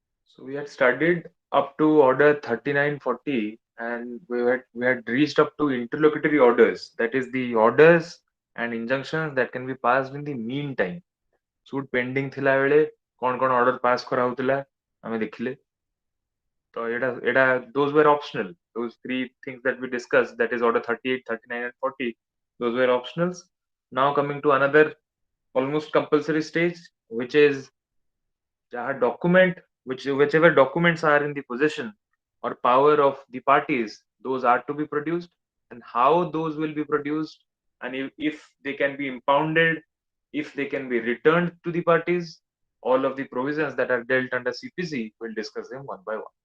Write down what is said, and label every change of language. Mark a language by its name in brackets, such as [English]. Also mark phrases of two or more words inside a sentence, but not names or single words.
[English] So we had studied up to order 3940 and we had reached up to interlocutory orders. That is the orders and injunctions that can be passed in the meantime. Suit pending [Odia] ଥିଲା ବେଳେ କଣ କଣ [English] order pass [Odia] କରାହଉଥିଲା ଆମେ ଦେଖିଲେ ତ ଏଟା [English] those were optional. Those three things that we discussed, that is order 38, 39 and 40, those were optionals. Now coming to another almost compulsory stage, which is jaha document, whichever documents are in the possession or power of the parties, those are to be produced, and how those will be produced, and if they can be impounded, if they can be returned to the parties, all of the provisions that are dealt under CPC, we'll discuss them one by one.